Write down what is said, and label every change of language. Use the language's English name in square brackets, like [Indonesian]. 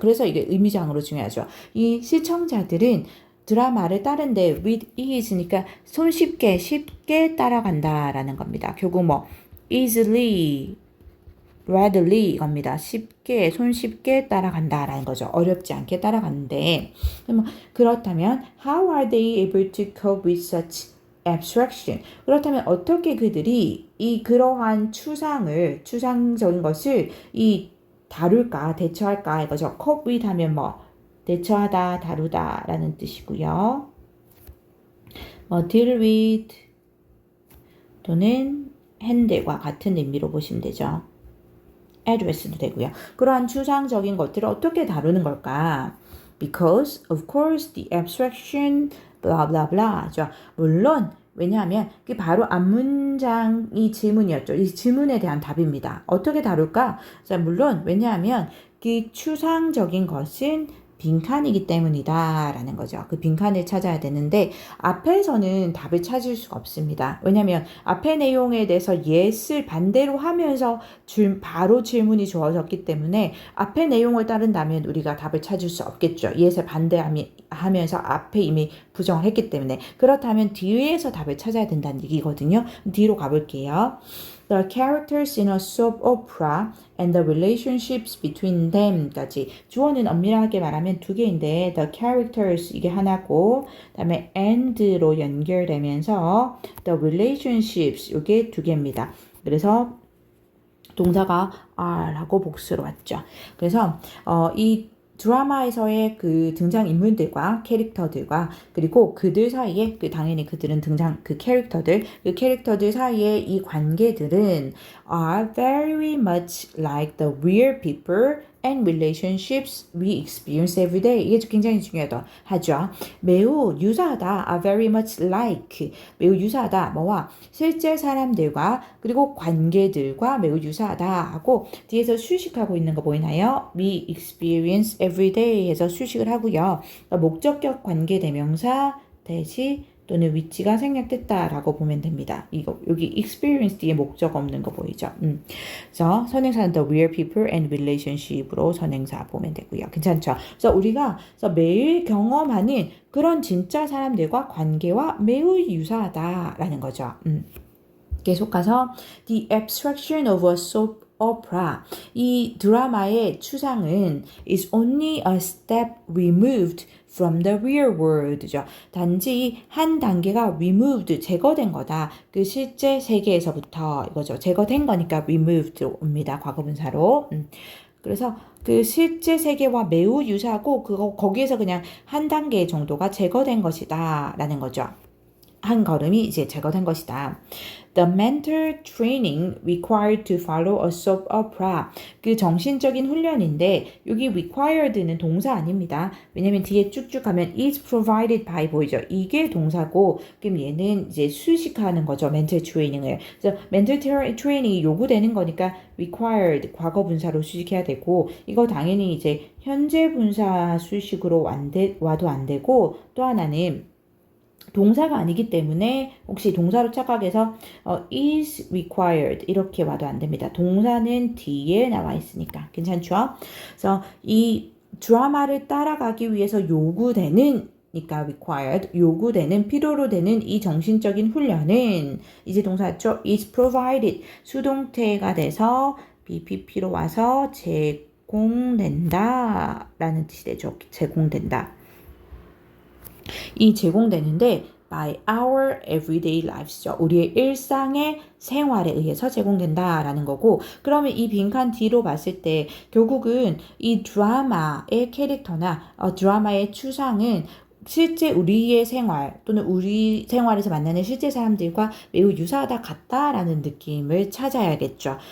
[Korean] 그래서 이게 의미상으로 중요하죠. 이 시청자들은 드라마를 따른데 with ease니까 손쉽게 쉽게 따라간다라는 겁니다. 결국 뭐 easily, readily 이겁니다. 쉽게 손쉽게 따라간다라는 거죠. 어렵지 않게 따라가는데 그렇다면 [English] how are they able to cope with such abstraction? [Korean] 그렇다면 어떻게 그들이 이 그러한 추상적인 것을 이 다룰까 대처할까 이거죠. cope with 하면 뭐 대처하다, 다루다 라는 뜻이고요. deal with 또는 handle과 같은 의미로 보시면 되죠. address도 되고요. 그러한 추상적인 것들을 어떻게 다루는 걸까? [English] Because, of course, the abstraction, blah, blah, blah죠. [Korean] 물론 왜냐하면 그게 바로 앞문장이 질문이었죠. 이 질문에 대한 답입니다. 어떻게 다룰까? 자, 물론 왜냐하면 그 추상적인 것은 빈칸이기 때문이다 라는 거죠. 그 빈칸을 찾아야 되는데 앞에서는 답을 찾을 수가 없습니다. 왜냐하면 앞의 내용에 대해서 yes을 반대로 하면서 바로 질문이 주어졌기 때문에 앞의 내용을 따른다면 우리가 답을 찾을 수 없겠죠. yes을 반대하면서 앞에 이미 부정을 했기 때문에 그렇다면 뒤에서 답을 찾아야 된다는 얘기거든요. 뒤로 가볼게요. [English] The characters in a soap opera and the relationships between them [Korean] 까지 주어는 엄밀하게 말하면 두 개인데 the characters 이게 하나고 그다음에 and로 연결되면서 the relationships 이게 두 개입니다. 그래서 동사가 are라고 복수로 왔죠. 그래서 이 드라마에서의 그 등장인물들과 캐릭터들과 그리고 그들 사이에 당연히 그들은 그 캐릭터들 사이에 이 관계들은 [English] are very much like the real people and relationships we experience every day. [Korean] 이게 굉장히 중요하다 하죠. 매우 유사하다. [English] are very much like. [Korean] 매우 유사하다. 뭐와? 실제 사람들과 그리고 관계들과 매우 유사하다 하고 뒤에서 수식하고 있는 거 보이나요? [English] We experience every day 해서 수식을 하고요. [Korean] 목적격 관계대명사 대시 또는 위치가 생략됐다라고 보면 됩니다. 이거 여기 experience 뒤에 목적 없는 거 보이죠? 그래서 선행사는 the real people and relationship으로 선행사 보면 되고요. 괜찮죠? 그래서 우리가 매일 경험하는 그런 진짜 사람들과 관계와 매우 유사하다라는 거죠. [English] 계속 가서 the abstraction of a soap opera. [Korean] 이 드라마의 추상은 [English] is only a step removed from the real world [Korean] 죠. 단지 한 단계가 removed, 제거된 거다. 그 실제 세계에서부터 이거죠. 제거된 거니까 removed 옵니다. 과거분사로. 그래서 그 실제 세계와 매우 유사하고 거기에서 그냥 한 단계 정도가 제거된 것이다 라는 거죠. 한 걸음이 이제 제거된 것이다. [English] The mental training required to follow a soap opera. [Korean] 그 정신적인 훈련인데 여기 required는 동사 아닙니다. 왜냐면 뒤에 쭉쭉 가면 is provided by 보이죠. 이게 동사고 그럼 얘는 이제 수식하는 거죠. mental training을. 그래서 mental training이 요구되는 거니까 required 과거 분사로 수식해야 되고 이거 당연히 이제 현재 분사 수식으로 와도 안 되고 또 하나는 동사가 아니기 때문에 혹시 동사로 착각해서 is required 이렇게 와도 안 됩니다. 동사는 뒤에 나와 있으니까 괜찮죠? 그래서 이 드라마를 따라가기 위해서 요구되는 니까 required 요구되는 필요로 되는 이 정신적인 훈련은 이제 동사죠. is provided 수동태가 돼서 BPP로 와서 제공된다 라는 뜻이 되죠. 제공된다. 이 제공되는데 [English] by our everyday lives [Korean] 죠. 우리의 일상의 생활에 의해서 제공된다라는 거고 그러면 이 빈칸 뒤로 봤을 때 결국은 이 드라마의 캐릭터나 드라마의 추상은 실제 우리의 생활 또는 우리 생활에서 만나는 실제 사람들과 매우 유사하다 같다라는 느낌을 찾아야겠죠.